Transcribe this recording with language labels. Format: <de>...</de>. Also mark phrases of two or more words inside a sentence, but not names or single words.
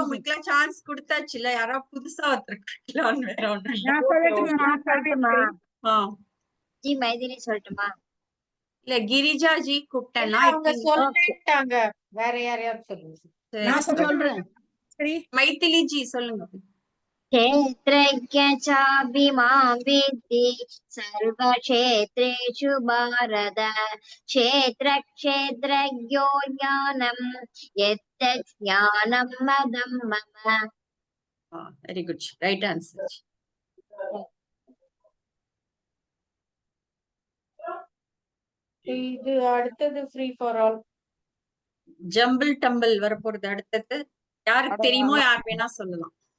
<ta>உங்களுக்கு எல்லாம் சான்ஸ் கொடுத்தாச்சுல, யாரோ புதுசா ஒருத்தருக்கலாம்னு வேற ஒண்ணும் இல்ல. நான் சொல்லட்டுமா? ஜி மைதிலி சொல்லட்டுமா? இல்ல கிரிஜாஜி கூப்பிட்டேன்னா அவங்க சொல்லிட்டாங்க. வேற யாரையாவது சொல்லுங்க. நான் சொல்றேன். சரி, மைதிலி ஜி சொல்லுங்க.</ta> <sa>क्षेत्रज्ञ चाभिमां विद्धि सर्वक्षेत्रेषु भारत क्षेत्रक्षेत्रज्ञो ज्ञानं यत्तत् ज्ञानं मदं मम.</sa> <en>Very good, right answer.</en> <ta>இது அடுத்தது</ta> <en>free for all. jumble tumble</en> <ta>வரப்போறது அடுத்தது. யாருக்கு தெரியுமோ யார் வேணா சொல்லலாம்.</ta>